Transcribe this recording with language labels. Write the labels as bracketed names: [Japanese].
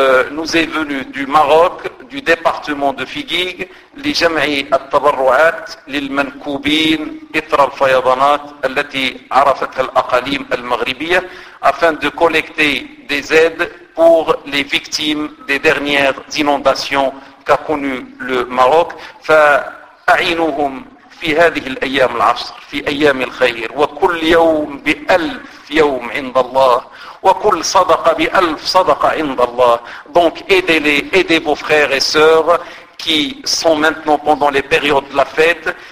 [French] nous est venue du Maroc, du département de Figig, [Arabic] لجمع التبرعات للمنكوبين إثر الفيضانات التي عرفتها الأقاليم المغربية, [French] afin de collecter des aides pour les victimes des dernières inondations qu'a connu le Maroc. [Arabic] فأعينهم في هذه الأيام العشر في أيام الخير, وكل يوم بألف يوم عند الله وكل صدقة بألف صدقة عند الله. [French] Donc aidez-les, aidez vos frères et sœurs qui sont maintenant pendant les périodes de la fête,